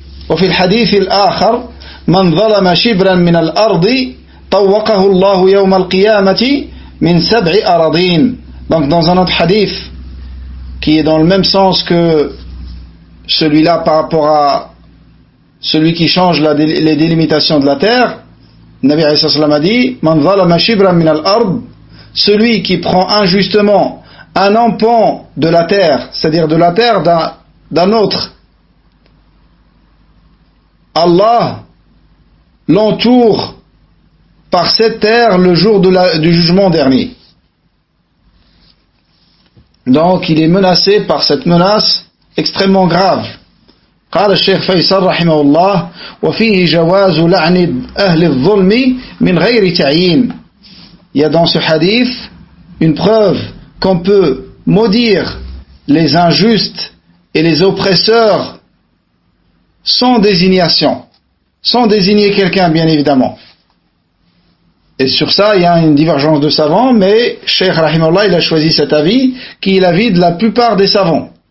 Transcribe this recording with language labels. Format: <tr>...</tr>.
<ar>وفي الحديث الآخر من ظلم شبرا من الأرض طوقه الله يوم القيامة من 7 أراضين.</ar> <fr>Donc dans un autre hadith qui est dans le même sens que celui-là par rapport à celui qui change les délimitations de la terre, Nabi alayhi salam a dit</fr> <ar>Man zalama shibran min al-ard,</ar> <fr>celui qui prend injustement un empan de la terre, c'est-à-dire de la terre d'un autre, Allah l'entoure par cette terre le jour du jugement dernier. Donc il est menacé par cette menace extrêmement grave.</fr> <ar>قال الشيخ فيصل رحمه الله وفيه جواز لعن أهل الظلم من غير تعيين.</ar> <fr>Il y a dans ce hadith une preuve qu'on peut maudire les injustes et les oppresseurs sans désignation, sans désigner quelqu'un bien évidemment. Et sur ça il y a une divergence de savants, mais Cheikh Rahimahullah il a choisi cet avis qui est l'avis de la plupart des savants.</fr>